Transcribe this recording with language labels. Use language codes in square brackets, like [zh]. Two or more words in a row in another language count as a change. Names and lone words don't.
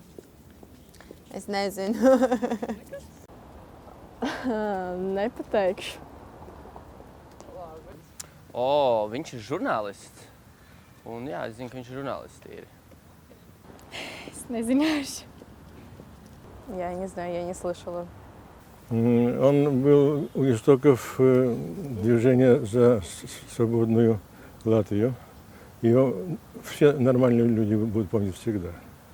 [lv] Es nezinu. Nepateikšu. Viņš ir žurnālists. Un jā, es zinu, ka viņš ir žurnālists tīri. Es nezināšu. [ru] Я не знаю, я не слышала. Он был у истоков движения за свободную Латвию. Его все нормальные люди будут помнить всегда.